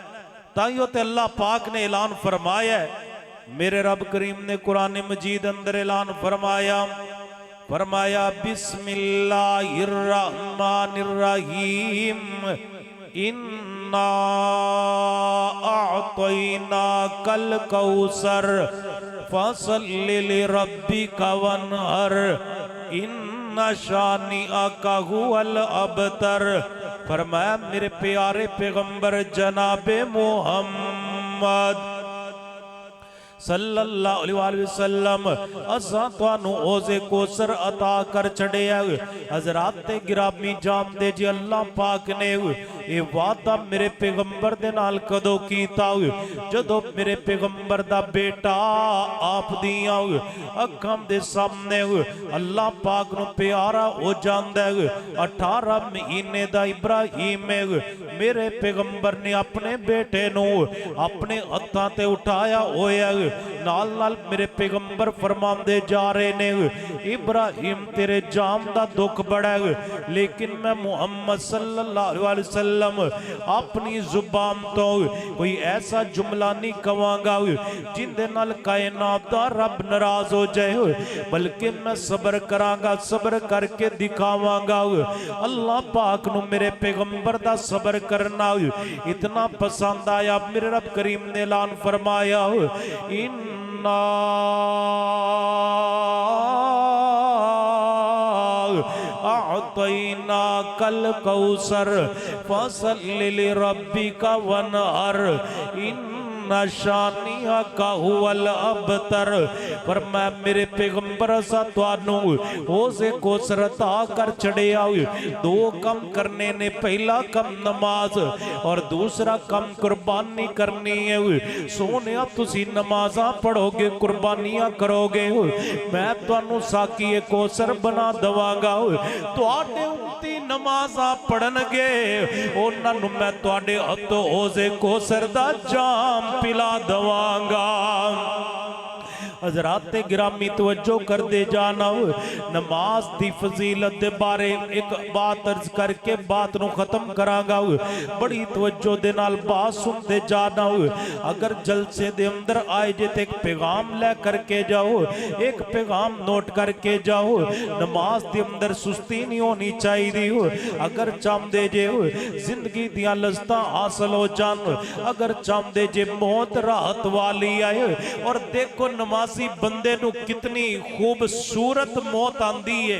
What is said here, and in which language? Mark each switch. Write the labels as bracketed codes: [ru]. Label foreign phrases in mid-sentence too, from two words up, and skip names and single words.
[pa] ਤਾਈਓਂ ਤੇ ਅੱਲਾਹ ਪਾਕ ਨੇ ਐਲਾਨ ਫ਼ਰਮਾਇਆ ਹੈ, ਮੇਰੇ ਰੱਬ ਕਰੀਮ ਨੇ ਕੁਰਾਨ ਮਜੀਦ ਅੰਦਰ ਐਲਾਨ ਫ਼ਰਮਾਇਆ, [ar] بسم الله الرحمن الرحيم، إنا أعطيناك الكوثر فصل لربك وانحر، إن شانئك هو الأبتر. [pa] ਫ਼ਰਮਾਇਆ, ਮੇਰੇ ਪਿਆਰੇ ਪੈਗ਼ੰਬਰ ਜਨਾਬੇ ਮੋਹੰਮਦ [ar] صلى الله عليه وسلم [pa] ਅਸਾਂ ਤੁਹਾਨੂੰ ਹੌਜ਼ੇ ਕੌਸਰ ਅਤਾ ਕਰ ਛੱਡਿਆ। ਹਜ਼ਰਾਤ ਗਿਰਾਮੀ ਜਾਣਦੇ ਜੀ, ਅੱਲਾਹ ਪਾਕ ਨੇ ਯੇ ਵਾਅਦਾ ਮੇਰੇ ਪੈਗ਼ੰਬਰ ਦੇ ਨਾਲ ਕਦੋਂ ਕੀਤਾ? ਜਦੋਂ ਮੇਰੇ ਪੈਗ਼ੰਬਰ ਦਾ ਬੇਟਾ ਆਪ ਦੀਆਂ ਅੱਖਾਂ ਦੇ ਸਾਮ੍ਹਣੇ ਅੱਲਾਹ ਪਾਕ ਨੂੰ ਪਿਆਰਾ ਹੋ ਜਾਂਦਾ ਹੈ। 18 ਮਹੀਨੇ ਦਾ ਇਬਰਾਹੀਮ ਮੇਰੇ ਪੈਗ਼ੰਬਰ ਨੇ ਅਪਣੇ ਬੇਟੇ ਨੂੰ ਅਪਣੇ ਹੱਥਾਂ ਤੇ ਉਠਾਇਆ ਹੋਇਆ। ਨਾਲ ਨਾਲ ਮੇਰੇ ਪੈਗ਼ੰਬਰ ਫ਼ਰਮਾਂਦੇ ਜਾ ਰਹੇ ਨੇ, ਇਬਰਾਹੀਮ ਤੇਰੇ ਜਾਣ ਦਾ ਦੁੱਖ ਬੜਾ ਹੈ, ਲੇਕਿਨ ਮੈਂ ਮੁਹੰਮਦ [ar] صلى الله عليه وسلم [pa] ਅਪਣੀ ਜ਼ੁਬਾਨ ਤੋਂ ਕੋਈ ਐਸਾ ਜੁਮਲਾ ਨਹੀਂ ਕਹਾਂਗਾ ਜਿਹਦੇ ਨਾਲ ਕਾਇਨਾਤ ਦਾ ਰੱਬ ਨਾਰਾਜ਼ ਹੋ ਜਾਏ, ਬਲਕਿ ਮੈਂ ਸਬਰ ਕਰਾਂਗਾ, ਸਬਰ ਕਰਕੇ ਦਿਖਾਵਾਂਗਾ। ਅੱਲਾਹ ਪਾਕ ਨੂੰ ਮੇਰੇ ਪੈਗ਼ੰਬਰ ਦਾ ਸਬਰ ਕਰਨਾ ਇਤਨਾ ਪਸੰਦ ਆਇਆ, ਮੇਰੇ ਰੱਬ ਕਰੀਮ ਨੇ ਐਲਾਨ ਫ਼ਰਮਾਇਆ, [ar] إنا أعطيناك الكوثر فصل لربك وانحر، إن شانئك هو الأبتر. [pa] ਪਰ ਮੈਂ ਮੇਰੇ ਪੈਗ਼ੰਬਰ ਅਸਾਂ ਤੁਹਾਨੂੰ ਹੌਜ਼ੇ ਕੌਸਰ ਅਤਾ ਕਰ ਛੱਡਿਆ। ਦੋ ਕੰਮ ਕਰਨੇ ਨੇ, ਪਹਿਲਾ ਕੰਮ ਨਮਾਜ਼ ਔਰ ਦੂਸਰਾ ਕੰਮ ਕੁਰਬਾਨੀ ਕਰਨੀ ਹੈ। ਸੋਹਣੇ ਤੁਸੀਂ ਨਮਾਜ਼ਾਂ ਪੜ੍ਹੋਗੇ, ਕੁਰਬਾਨੀਆਂ ਕਰੋਗੇ, ਮੈਂ ਤੁਹਾਨੂੰ ਸਾਕੀ ਕੌਸਰ ਬਣਾ ਦਿਆਂਗਾ। ਤੁਹਾਡੇ ਉੱਮਤੀ ਨਮਾਜ਼ਾਂ ਪੜ੍ਹਨਗੇ, ਉਨ੍ਹਾਂ ਨੂੰ ਮੈਂ ਤੁਹਾਡੇ ਹੱਥੋਂ ਹੌਜ਼ੇ ਕੌਸਰ ਦਾ ਜਾਮ ਪਿਲਾ ਦਿਆਂਗਾ। ਹਜ਼ਰਾਤ ਗਿਰਾਮੀ ਤਵੱਜੋ ਕਰਦੇ ਜਾਣਾ, ਨਮਾਜ਼ ਦੀ ਫ਼ਜ਼ੀਲਤ ਦੇ ਬਾਰੇ ਇਕ ਬਾਤ ਅਰਜ਼ ਕਰਕੇ ਬਾਤ ਨੂੰ ਖ਼ਤਮ ਕਰਾਂਗਾ। ਬੜੀ ਤਵੱਜੋ ਦੇ ਨਾਲ ਬਾਤ ਸੁਣਦੇ ਜਾਣਾ। ਅਗਰ ਜਲਸੇ ਦੇ ਅੰਦਰ ਆਏ ਜੇ ਤੇ ਇਕ ਪੈਗ਼ਾਮ ਲੈ ਕਰਕੇ ਜਾਓ, ਇਕ ਪੈਗ਼ਾਮ ਨੋਟ ਕਰਕੇ ਜਾਓ। ਨਮਾਜ਼ ਦੇ ਅੰਦਰ ਸੁਸਤੀ ਨਹੀਂ ਹੋਣੀ ਚਾਹੀਦੀ। ਅਗਰ ਚਾਹੁੰਦੇ ਜੇ ਜ਼ਿੰਦਗੀ ਦੀਆਂ ਲੱਜ਼ਤਾਂ ਹਾਸਿਲ ਹੋ ਜਾਣ, ਅਗਰ ਚਾਹੁੰਦੇ ਜੇ ਮੌਤ ਰਾਹਤ ਵਾਲੀ ਆਏ, ਔਰ ਦੇਖੋ ਨਮਾਜ਼ ਬੰਦੇ ਨੂੰ ਕਿਤਨੀ ਖ਼ੂਬਸੂਰਤ ਮੌਤ ਆਂਦੀ ਹੈ।